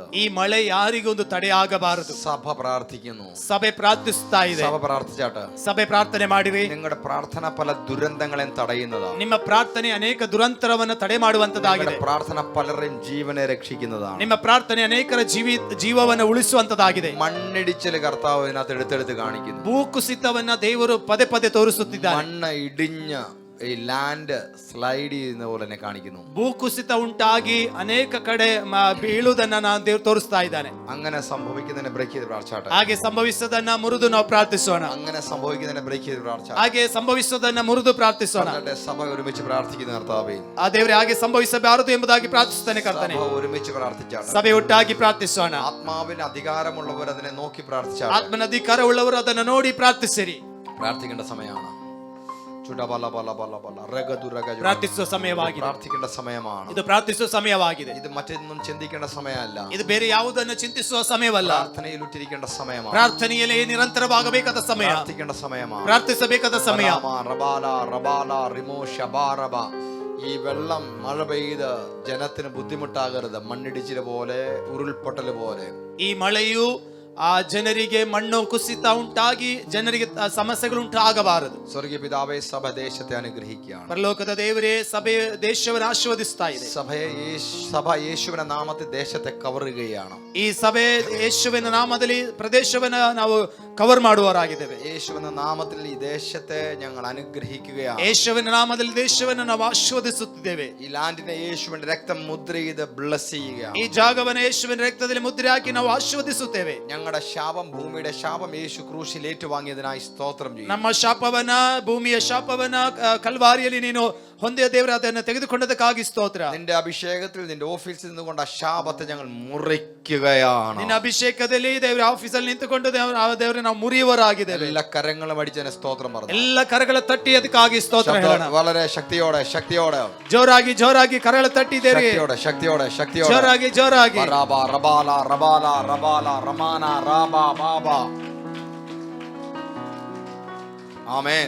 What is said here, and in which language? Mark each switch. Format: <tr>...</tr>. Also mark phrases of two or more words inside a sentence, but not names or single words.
<kn>ಈ ಮಳೆ ಯಾರಿಗೂ ಒಂದು ತಡೆ ಆಗಬಾರದು.</kn> <ml>സഭ പ്രാർത്ഥിക്കുന്നു.</ml> <kn>ಸಭೆ ಪ್ರಾರ್ಥಿಸ್ತಾ ಇದೆ.</kn> <ml>സഭ പ്രാർത്ഥിച്ചാട്ട്.</ml> <kn>ಸಭೆ ಪ್ರಾರ್ಥನೆ ಮಾಡಿರಿ.</kn> <ml>നിങ്ങളുടെ പ്രാർത്ഥന പല ദുരന്തങ്ങളെയും തടയുന്നതാണ്.</ml> <kn>ನಿಮ್ಮ ಪ್ರಾರ್ಥನೆ ಅನೇಕ ದುರಂತರವನ್ನು ತಡೆ ಮಾಡುವಂತದಾಗಿದೆ.</kn> <ml>പ്രാർത്ഥന പലരെയും ജീവനെ രക്ഷിക്കുന്നതാണ്.</ml> <kn>ನಿಮ್ಮ ಪ್ರಾರ್ಥನೆ ಅನೇಕರ ಜೀವವನ್ನು ಉಳಿಸುವಂತದಾಗಿದೆ.</kn> <ml>മണ്ണിടിച്ചില് കർത്താവ് ഇതിനകത്ത് എടുത്തെടുത്ത് കാണിക്കുന്നു.</ml> <kn>ಭೂಕುಸಿತವನ್ನ ದೇವರು ಪದೇ ಪದೇ ತೋರಿಸುತ್ತಿದ್ದಾರೆ.</kn> <ml>മണ്ണ് ഇടിഞ്ഞ ഈ</ml> <en>land slide</en> <ml>ചെയ്യുന്ന പോലെ തന്നെ കാണിക്കുന്നു.</ml> <kn>ಭೂಕುಸಿತ ಉಂಟಾಗಿ ಅನೇಕ ಕಡೆ ಬೀಳುವುದನ್ನ ನಾನು ದೇವರು ತೋರಿಸ್ತಾ ಇದ್ದಾನೆ.</kn> <ml>അങ്ങനെ സംഭവിക്കുന്നതിനെ ബ്രേക്ക് ചെയ്ത് പ്രാർത്ഥിച്ചാട്ടെ.</ml> <kn>ಹಾಗೆ ಸಂಭವಿಸೋದನ್ನ ಮುರಿದು ನಾವು ಪ್ರಾರ್ಥಿಸೋಣ.</kn> <ml>അങ്ങനെ സംഭവിക്കുന്നതിനെ ബ്രേക്ക് ചെയ്ത് പ്രാർത്ഥിച്ചാട്ടെ.</ml> <kn>ಹಾಗೆ ಸಂಭವಿಸೋದನ್ನ ಮುರಿದು ಪ್ರಾರ್ಥಿಸೋಣ.</kn> <ml>സഭ ഒരുമിച്ച് പ്രാർത്ഥിക്കുന്ന കർത്താവേ,</ml> <kn>ಆ ದೇವರೇ, ಹಾಗೆ ಸಂಭವಿಸಬಾರದು ಎಂಬುದಾಗಿ ಪ್ರಾರ್ಥಿಸುತ್ತಾನೆ ಕರ್ತನೆ.</kn> <ml>സഭ ഒരുമിച്ച് പ്രാർത്ഥിച്ചാട്ടെ.</ml> <kn>ಸಭೆ ಒಟ್ಟಾಗಿ ಪ್ರಾರ್ಥಿಸೋಣ.</kn> <ml>ആത്മാവിന് അധികാരമുള്ളവർ അതിനെ നോക്കി പ്രാർത്ഥിച്ചാട്ടെ.</ml> <kn>ಆತ್ಮನ ಅಧಿಕಾರವುಳ್ಳವರು ಅದನ್ನು ನೋಡಿ ಪ್ರಾರ್ಥಿಸಿರಿ.</kn> <ml>പ്രാർത്ഥിക്കേണ്ട സമയമാണ്.</ml> <kn>ಪ್ರಾರ್ಥಿಸುವ ಸಮಯವಾಗಿದೆ.</kn> <ml>പ്രാർത്ഥിക്കേണ്ട സമയമാണ്.</ml> <kn>ಇದು ಪ್ರಾರ್ಥಿಸುವ ಸಮಯವಾಗಿದೆ.</kn> <ml>ഇത് മറ്റൊന്നും ചിന്തിക്കേണ്ട സമയമല്ല.</ml> <kn>ಇದು ಬೇರೆ ಯಾವುದನ್ನು ಚಿಂತಿಸುವ ಸಮಯವಲ್ಲ.</kn> <ml>പ്രാർത്ഥനയിൽ ഉറ്റിരിക്കേണ്ട സമയമാണ്.</ml> <kn>ಪ್ರಾರ್ಥನೆಯಲ್ಲಿ ನಿರಂತರವಾಗಬೇಕಾದ ಸಮಯ.</kn> <ml>പ്രാർത്ഥിക്കേണ്ട സമയമാണ്.</ml> <kn>ಪ್ರಾರ್ಥಿಸಬೇಕಾದ ಸಮಯ.</kn> <ml>ഈ വെള്ളം മഴ പെയ്ത് ജനത്തിന് ബുദ്ധിമുട്ടാകരുത്. മണ്ണിടിച്ചില് പോലെ, ഉരുൾപൊട്ടല് പോലെ</ml> <kn>ಈ ಮಳೆಯು ಆ ಜನರಿಗೆ ಮಣ್ಣು ಕುಸಿತ ಉಂಟಾಗಿ ಜನರಿಗೆ ಸಮಸ್ಯೆಗಳು ಉಂಟಾಗಬಾರದು.</kn> <ml>സ്വർഗീയ പിതാവേ, സഭ ദേശത്തെ അനുഗ്രഹിക്കുകയാണ്.</ml> <kn>ಪರಲೋಕದ ದೇವರೇ, ಸಭೆ ದೇಶವನ್ನು ಆಶೀರ್ವದಿಸ್ತಾ ಇದೆ.</kn> <ml>സഭ യേശുവിന്റെ നാമത്തിൽ ദേശത്തെ കവർ ചെയ്യുകയാണ്.</ml> <kn>ಈ ಸಭೆ ಯೇಸುವಿನ ನಾಮದಲ್ಲಿ ಪ್ರದೇಶವನ್ನು ನಾವು ಕವರ್ ಮಾಡುವವರಾಗಿದ್ದೇವೆ.</kn> <ml>യേശുവിന്റെ നാമത്തിൽ ഈ ദേശത്തെ ഞങ്ങൾ അനുഗ്രഹിക്കുകയാണ്.</ml> <kn>ಯೇಸುವಿನ ನಾಮದಲ್ಲಿ ದೇಶವನ್ನು ನಾವು ಆಶೀರ್ವದಿಸುತ್ತಿದ್ದೇವೆ.</kn> <ml>ഈ ലാൻഡിനെ യേശുവിന്റെ രക്തം മുദ്ര ചെയ്ത് ബ്ലസ് ചെയ്യുകയാണ്.</ml> <kn>ಈ ಜಾಗವನ್ನು ಯೇಸುವಿನ ರಕ್ತದಲ್ಲಿ ಮುದ್ರೆ ಹಾಕಿ ನಾವು ಆಶೀರ್ವದಿಸುತ್ತೇವೆ.</kn> <ml>ഞങ്ങളുടെ ശാപം, ഭൂമിയുടെ ശാപം യേശു ക്രൂശിൽ ഏറ്റുവാങ്ങിയതിനായി സ്തോത്രം ചെയ്യും.</ml> <kn>ನಮ್ಮ ಶಾಪವನ್ನ, ಭೂಮಿಯ ಶಾಪವನ್ನ ಕಲ್ವಾರಿಯಲ್ಲಿ ನೀನು ಹೊಂದಿದ ದೇವರು ಅದನ್ನು ತೆಗೆದುಕೊಂಡದಕ್ಕಾಗಿ ಸ್ತೋತ್ರ.</kn> <ml>നിന്റെ അഭിഷേകത്തിൽ നിന്റെ ഓഫീസിൽ നിന്നുകൊണ്ട് ആ ശാപത്തെ ഞങ്ങൾ മുറിക്കുകയാണ്.</ml> <kn>ನಿನ್ನ ಅಭಿಷೇಕದಲ್ಲಿ ದೇವರ ಆಫೀಸಲ್ಲಿ ನಿಂತುಕೊಂಡು ದೇವರೇ ನಾವು ಮುರಿಯುವರಾಗಿದ್ದೇವೆ.</kn> <ml>എല്ലാ കരങ്ങളും അടിച്ചതിന് സ്തോത്രം പറഞ്ഞു.</ml> <kn>ಎಲ್ಲ ಕರಗಳ ತಟ್ಟಿ ಅದಕ್ಕಾಗಿ ಸ್ತೋತ್ರ ಹೇಳೋಣ.</kn> <ml>വളരെ ശക്തിയോടെ ശക്തിയോടെ</ml> <kn>ಜೋರಾಗಿ ಜೋರಾಗಿ ಕರಗಳ ತಟ್ಟಿ ದೇವರೇ,</kn> <ml>ശക്തിയോടെ ശക്തിയോടെ ശക്തിയോടെ</ml> <kn>ಜೋರಾಗಿ ಜೋರಾಗಿ. റബ റബാല റബാല റബാല റമാന റാബ ബാബ.</kn> <ml>ആമേൻ</ml>